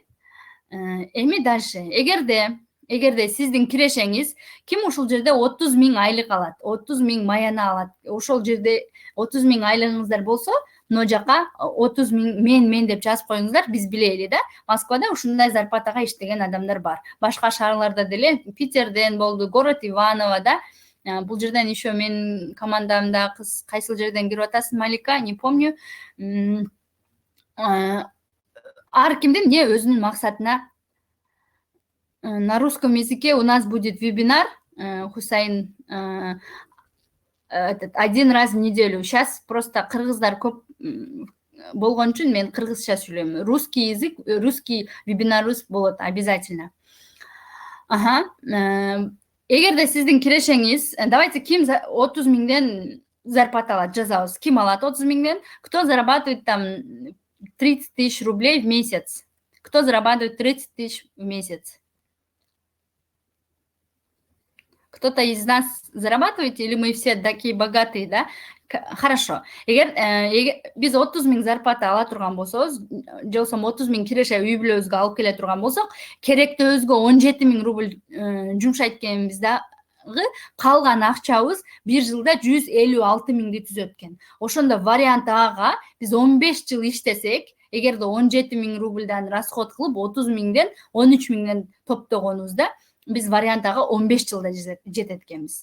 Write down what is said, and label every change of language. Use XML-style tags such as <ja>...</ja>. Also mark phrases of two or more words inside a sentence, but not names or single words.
<ky>Эми дальше, эгерде сиздин кирешеңиз, ким ушул жерде 30.000 айлык алат, 30.000 маяна алат, ошол жерде 30.000 айлыгыңыздар болсо, мына жака 30.000 мен деп жазып коюңуздар, биз билели да. Москвада ушундай зарплатага иштеген адамдар бар. Башка шаарларда деле, Питерден болду, город Иваново, да. Бул жерден еще мен командамда кыз кайсыл жерден кирип атасың,</ky> <ru>Малика, не помню.</ru> <ky>Ар кимдин эмне өзүнүн максатына.</ky> <ru>На русском языке у нас будет вебинар, Хусайн, один раз в неделю. Сейчас просто</ru> <ky>кыргыздар көп болгон үчүн мен кыргызча сүйлөйм.</ky> <ru>Русский язык, русский</ru> <ky>вебинарыбыз болот обязательно. Эгерде сиздин кирешеңиз, давайте ким 30.000ден зарплата алат, жазабыз. Ким алат 30.000ден?</ky> <ru>Кто зарабатывает там 30 тысяч рублей в месяц? Кто зарабатывает 30 тысяч в месяц? Кто-то из нас зарабатываете, или мы все такие богатые, да? Хорошо.</ru> <ky>Эгер биз 30.000 зарплата ала турган болсобуз, же болбосо 30.000 киреше үй бүлөбүзгө алып келе турган болсок, керектөөбүзгө 17.000 рубль жумшайт экенбиздагы, калган акчабыз бир жылда 156.000ди түзөт экен. Ошондо вариант Ага биз 15 жыл иштесек, эгерде 17.000 рубльдан расход кылып 30.000ден 13.000ден топтогонубузда, биз вариант Ага 15 жылда жетет экенбиз.</ky>